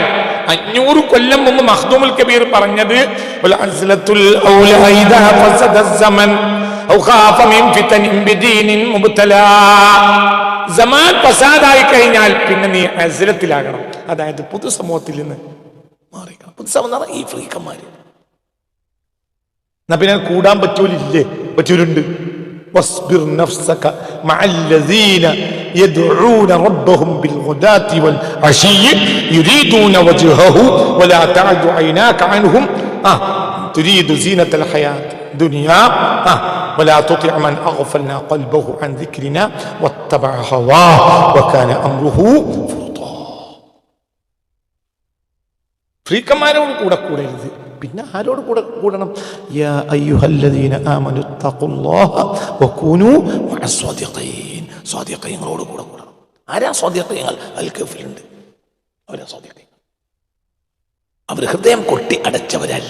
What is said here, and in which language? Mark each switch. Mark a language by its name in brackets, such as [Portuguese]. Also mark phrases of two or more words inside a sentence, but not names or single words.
[Malayalam] 500 കൊല്ലം മുമ്പ് മഖ്ദൂമുൽ കബീർ പറഞ്ഞത് സമാൻ ഫസാദായി കഴിഞ്ഞാൽ പിന്നെ നീ അസ്ലത്തിലാകണം. അതായത് പൊതുസമൂഹത്തിൽ നിന്ന് മാറിക്കണം. പൊതുസമൂഹം ഈ ഫ്രീക്കന്മാര്. എന്നാ പിന്നെ കൂടാൻ പറ്റൂലില്ലേ? പറ്റൂലുണ്ട്. [Arabic] واصبر نفسك مع الذين يدعون ربهم بالغداة والعشي يريدون وجهه ولا تعد عيناك عنهم تريد زينة الحياة الدنيا ولا تطع من أغفلنا قلبه عن ذكرنا واتبع هواه وكان أمره فرطا. [Malayalam] ഫ്രീക്കന്മാരോട് കൂടരുത്. പിന്നെ ആരോട് കൂടണം? [Arabic] يا أيها الذين آمنوا اتقوا الله وكونوا مع الصادقين. [Malayalam] സ്വാദിഖീങ്ങളോട് കൂടണം. ആരാ സ്വാദിഖീങ്ങൾ? അൽ കഫിലുണ്ട്. അവരാ സ്വാദിഖീങ്ങൾ. അവർ ഹൃദയം കൊട്ടി അടച്ചവരല്ല.